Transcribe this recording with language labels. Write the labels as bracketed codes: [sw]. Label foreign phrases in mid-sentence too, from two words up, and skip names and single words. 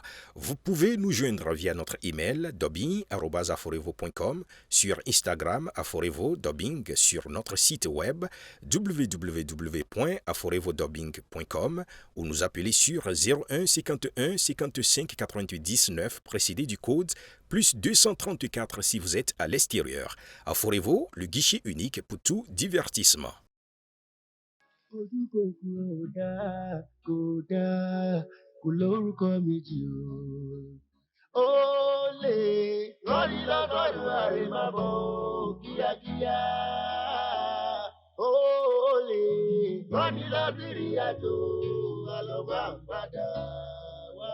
[fr] Vous pouvez nous joindre via notre email dubbing@aforevo.com, sur Instagram Aforevo Dubbing, sur notre site web www.aforevodubbing.com ou nous appeler sur 01 51 55 90 9 précédé du code plus 234 si vous êtes à l'extérieur. Aforevo, le guichet unique pour tout divertissement. [yo] kò lórúkọ méjì o. Ó lè rọ́ọ̀lì lọ́gọ́rùn-ún àrèmábọ̀ kíákíá. Ó lè rọ́ọ̀lì lọ́sìrì àjò àlọ́mọ́ àpàdà wá.